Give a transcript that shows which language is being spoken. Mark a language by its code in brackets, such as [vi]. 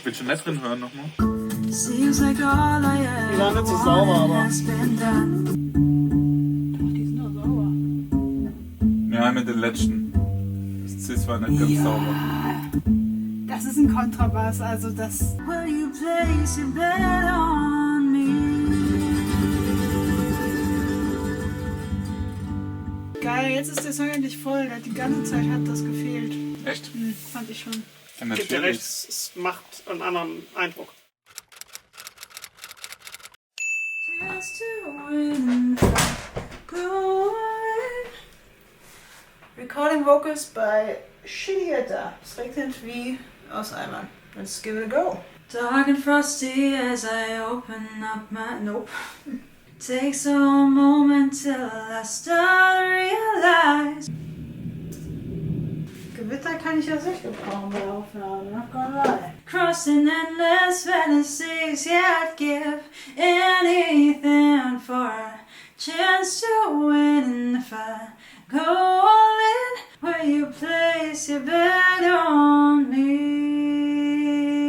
[de] Willst du nicht drin hören nochmal? [en] Seems like all I [de] Die waren nicht so sauber, aber... [en] has been done. [de] Die sind doch sauber. Ja, mit den letzten. Das war nicht ganz sauber. Das ist ein Kontrabass, also das... [en] Will you place your bet on me? [de] Geil, jetzt ist der Song endlich voll. Die ganze Zeit hat das gefehlt. Echt? Fand ich schon. Ja, Gibt dir natürlich. recht, es macht einen anderen Eindruck. [en] Just to win, go away. Recording vocals by Shinieta. [de] Es regnet wie aus Eimern. [en] Let's give it a go. Dark and frosty as I open up my... Nope. Takes a moment till I start to realize. [de] Gewitter kann ich ja sicher gebrauchen bei Aufnahmen, [en] not gonna lie. Crossing endless fantasies, yeah, I'd give anything for a chance to win. And if I go all in, will you place your bet on me?